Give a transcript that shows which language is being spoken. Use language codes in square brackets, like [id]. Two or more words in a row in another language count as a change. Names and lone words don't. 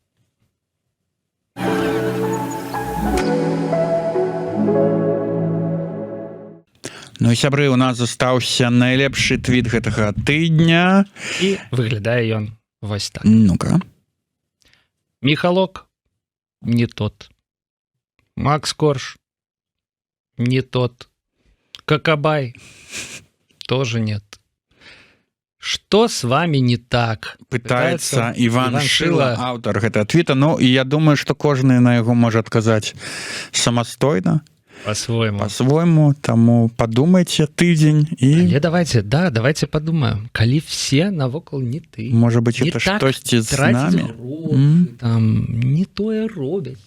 [be] Ну і сябры, у нас застаўся найлепшы твіт гэтага тыдня. І выглядае ён вось так. [ru] Ну-ка. Михалок не тот. Макс Корж не тот. Какабай тоже нет. Что с вами не так? Пытается Иван Шила, [be] аўтар гэтага твіта. Ну, і я думаю, што кожны на яго можа адказаць самастойна. По-свойму, таму подумайте тыдзень і... Але [ru] давайте подумаем. [be] Калі все навокал не ты. Можа быть, это штосьці з нами. Там не тое робяць.